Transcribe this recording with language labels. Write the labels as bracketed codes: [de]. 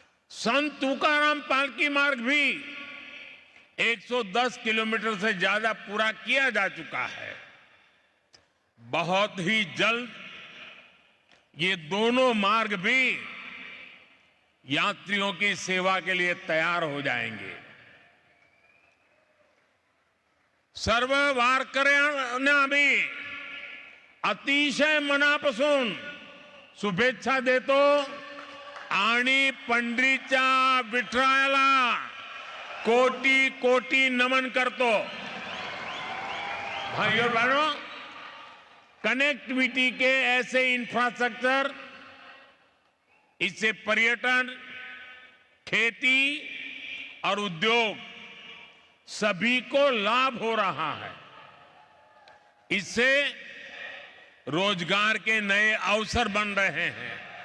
[hi] संत तुकाराम पालकी मार्ग भी 110 किलोमीटर से ज्यादा पूरा किया जा चुका है। बहुत ही जल्द ये दोनों मार्ग भी यात्रियों की सेवा के लिए तैयार हो जाएंगे। [mr] सर्व वारकऱ्यांना भी अतिशय मनापासून शुभेच्छा देतो आणि पंढरीच्या विठ्ठलाला कोटी कोटी नमन करतो। [hi] भाइयों और बहनों, कनेक्टिविटी के ऐसे इंफ्रास्ट्रक्चर, इससे पर्यटन, खेती और उद्योग सभी को लाभ हो रहा है। इससे रोजगार के नए अवसर बन रहे हैं।